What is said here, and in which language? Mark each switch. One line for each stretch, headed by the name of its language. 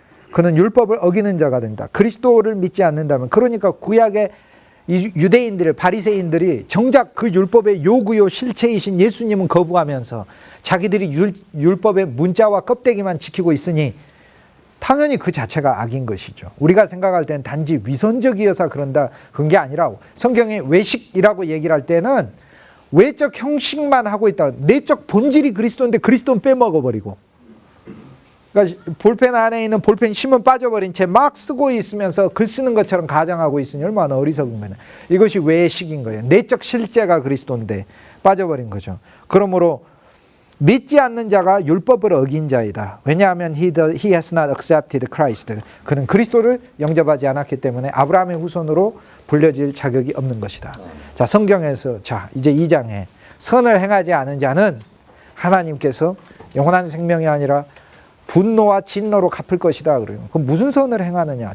Korean: 그는 율법을 어기는 자가 된다. 그리스도를 믿지 않는다면, 그러니까 구약의 유대인들, 바리새인들이 정작 그 율법의 요구요 실체이신 예수님은 거부하면서 자기들이 율법의 문자와 껍데기만 지키고 있으니 당연히 그 자체가 악인 것이죠. 우리가 생각할 때는 단지 위선적이어서 그런다, 그런 게 아니라 성경에 외식이라고 얘기를 할 때는 외적 형식만 하고 있다. 내적 본질이 그리스도인데 그리스도는 빼먹어버리고, 그러니까 볼펜 안에 있는 볼펜 심은 빠져버린 채 막 쓰고 있으면서 글 쓰는 것처럼 가정하고 있으니 얼마나 어리석은 거냐. 이것이 외식인 거예요. 내적 실제가 그리스도인데 빠져버린 거죠. 그러므로 믿지 않는 자가 율법을 어긴 자이다. 왜냐하면
English: he has not accepted Christ.
Korean: 그는 그리스도를 영접하지 않았기 때문에 아브라함의 후손으로 불려질 자격이 없는 것이다. 자, 성경에서 자 이제 2장에 선을 행하지 않은 자는 하나님께서 영원한 생명이 아니라 분노와 진노로 갚을 것이다. 그래요. 그럼 무슨 선을 행하느냐?